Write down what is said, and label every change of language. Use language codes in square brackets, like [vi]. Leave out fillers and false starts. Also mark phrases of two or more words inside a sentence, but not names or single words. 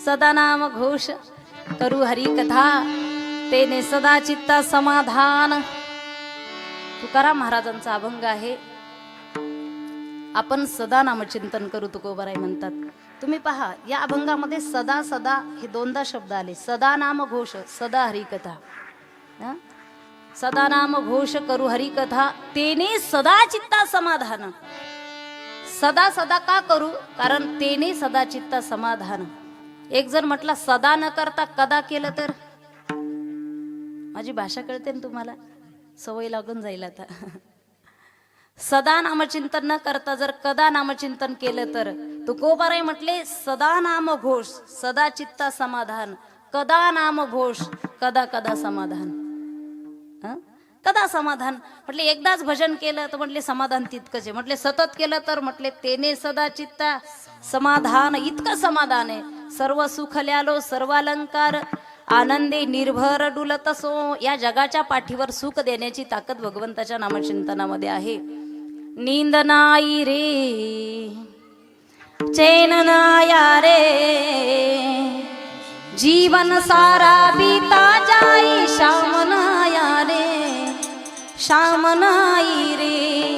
[mr] सदा नाम घोष करू हरी कथा, तेने सदा चित्ता समाधान। तुकाराम महाराजांचा अभंग आहे, आपण सदा नामचिंतन करू तुकोबाराय म्हणतात। तुम्ही पहा या अभंगामध्ये सदा सदा हे दोनदा शब्द आले, सदा नाम घोष, सदा हरी कथा। सदा नाम घोष करू हरी कथा, तेने सदा चित्ता समाधान। सदा सदा का करू? कारण तेने सदा चित्ता समाधान। एक जर म्हटला सदा न करता कदा केलं तर, माझी भाषा कळते ना तुम्हाला, सवय लागून जाईल आता। सदा नामचिंतन न करता जर कदा नामचिंतन केलं तर, तुकोबाराय म्हटले सदा नाम घोष सदा चित्ता समाधान, कदा नाम घोष कदा कदा समाधान। कदा समाधान म्हटले एकदाच भजन केलं तर म्हटले समाधान तितकंच आहे, म्हटले सतत केलं तर म्हटले तेने सदा चित्ता समाधान, इतकं समाधान आहे। सर्व सुख ल्यालो सर्व अलंकार, आनंदे निर्भर डुलतसो। या जगाच्या पाठीवर सुख देण्याची ताकद भगवंताच्या नामचिंतनामध्ये आहे। [hi] नींद नाही रे, चैन नाया रे, जीवन सारा बीता जाई, शाम नाया रे, शाम नाही रे।